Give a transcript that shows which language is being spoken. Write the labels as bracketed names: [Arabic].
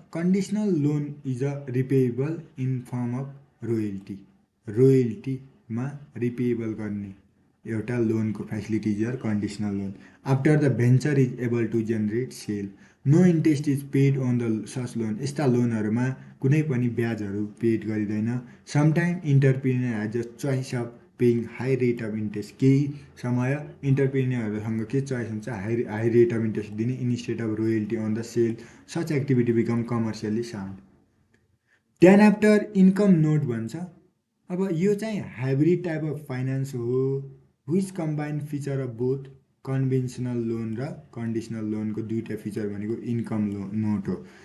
[English] Conditional loan is a repayable in form of royalty. [Nepali] रोयल्टीमा रिपेएबल गर्ने एउटा लोनको facilities are conditional loan. [English] After the venture is able to generate sale, no interest is paid on the such loan. [Nepali] यस्ता लोनहरूमा कुनै पनि ब्याजहरू paid गरिँदैन। [English] Sometime entrepreneur has a choice of paying high rate of interest. [Nepali] केही समय इन्टरप्रिनियरहरूसँग के choice हुन्छ? [English] High rate of interest दिने instead of royalty on the sale. Such activity become commercially sound. Then after income note भन्छ। [Nepali] अब यो चाहिँ hybrid type of finance हो, [English] which combine feature of both conventional loan [Nepali] र conditional लोनको दुईवटा feature भनेको इन्कम नोट हो।